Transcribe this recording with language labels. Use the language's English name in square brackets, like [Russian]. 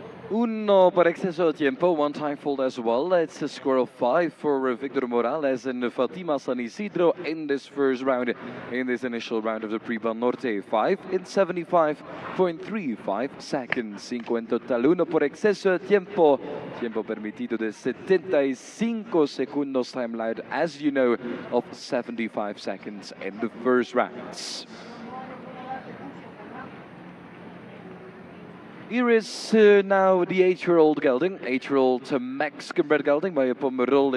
[Spanish] Uno por exceso de tiempo, [English] one time fault as well. It's a score of 5 for Victor Morales and Fatima San Isidro in this first round, in this initial round of the Pre-BANORTE. 5 in 75.35 seconds. [Spanish] 5 en total, uno por exceso de tiempo. Tiempo permitido de 75 segundos, [English] time allowed, as you know, of 75 seconds in the first rounds. Here is now the 8-year-old gelding, 8-year-old Mexican bred gelding by Pomerol.